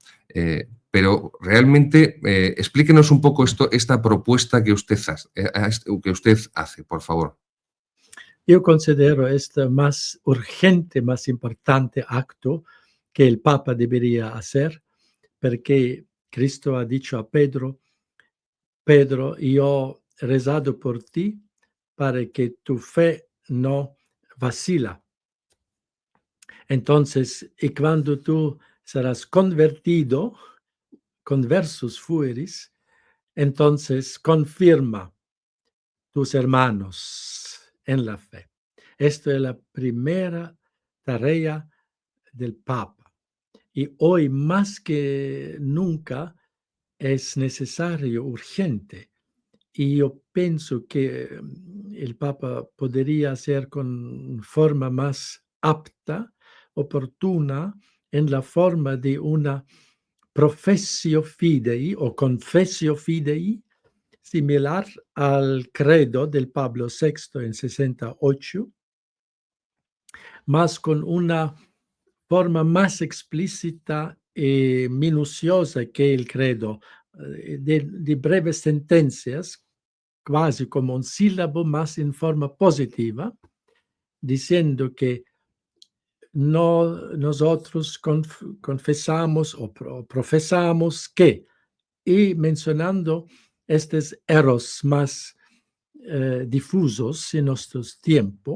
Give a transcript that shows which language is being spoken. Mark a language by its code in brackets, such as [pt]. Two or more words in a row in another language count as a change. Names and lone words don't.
[es] Pero realmente explíquenos un poco esta propuesta que usted hace, por favor. Io considero este más urgente, más importante acto que el Papa debería hacer, perché Cristo ha dicho a Pedro: Pedro, [it] io ho [es] rezado por ti para que tu fe no vacila. Entonces, y cuando tú serás convertido, [la] conversus fueris, [es] entonces confirma tus hermanos en la fe. Esto es la primera tarea del Papa. Y hoy más que nunca es necesario, urgente. Y yo pienso que el Papa podría hacer con forma más apta, oportuna, en la forma de una [la] professio fidei [es] o [la] confessio fidei, [es] similar al credo del Pablo VI en 68, más con una forma más explícita y minuciosa que el credo, de breves sentencias, quasi como un sílabo más en forma positiva, diciendo que nosotros confesamos o profesamos que, y mencionando estos errores más difusos en nuestros tiempos.